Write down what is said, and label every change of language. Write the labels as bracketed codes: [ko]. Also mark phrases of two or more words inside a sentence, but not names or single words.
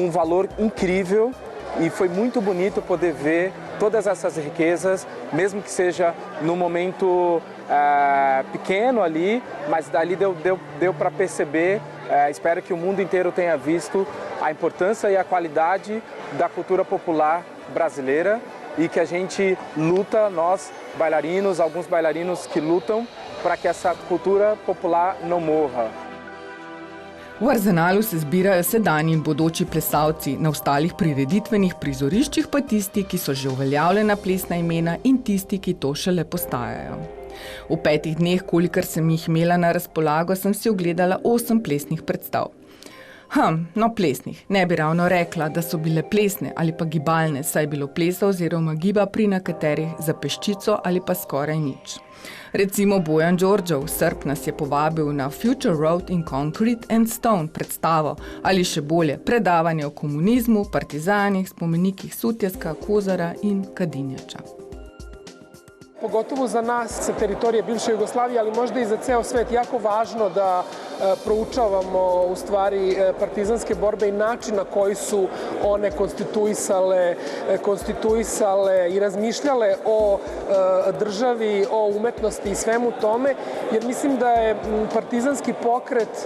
[pt] um valor incrível e foi muito bonito poder ver todas essas riquezas, mesmo que seja num momento pequeno ali, mas dali deu para perceber, espero que o mundo inteiro tenha visto a importância e a qualidade da cultura popular brasileira e que a gente luta, nós bailarinos, alguns bailarinos que lutam para que essa kultura popular ne morha. [sl] V Arzenalu se zbirajo sedanji in bodoči plesalci, na ostalih prireditvenih prizoriščih pa tisti, ki so že uveljavljena plesna imena in tisti, ki to šele postajajo. V 5 dneh, kolikor sem jih imela na razpolago, sem si ogledala 8 plesnih predstav. No plesnih, ne bi ravno rekla, da so bile plesne ali pa gibalne, saj je bilo plesa oziroma giba pri nekaterih za peščico ali pa skoraj nič. Recimo Bojan Đorđev, Srb, nas je povabil na Future Road in Concrete and Stone predstavo ali še bolje predavanje o komunizmu, partizanih, spomenikih Sutjeska, Kozara in Kadinjača. [sr] Pogotovo za nas sa teritorije bivše Jugoslavije, ali možda i za ceo svet, jako važno da proučavamo u stvari partizanske borbe i način na koji su one konstituisale i razmišljale o državi, o umetnosti i svemu tome, jer mislim da je partizanski pokret,